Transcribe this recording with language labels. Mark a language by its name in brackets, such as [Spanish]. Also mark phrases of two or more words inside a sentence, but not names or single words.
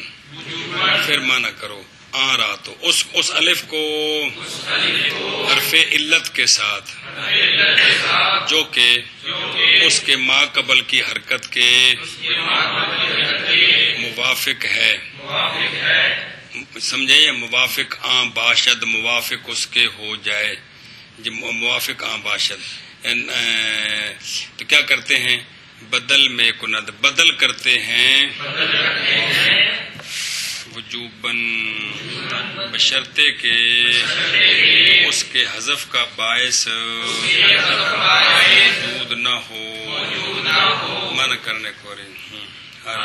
[Urdu] پھر مانا کرو آ رہا، تو اس الف کو حرف علت کے ساتھ جو کہ اس کے ما قبل کی حرکت کے موافق ہے، سمجھے؟ یہ [Persian] موافق آن باشد، [Urdu] موافق اس کے ہو جائے، جب [Persian] موافق آن باشد [Urdu] تو کیا کرتے ہیں؟ [Persian] بدل میں کند [Urdu] بدل کرتے ہیں وجوباً، بشرطے کہ اس کے حذف کا باعث وجود نہ ہو، منع کرنے کو ہر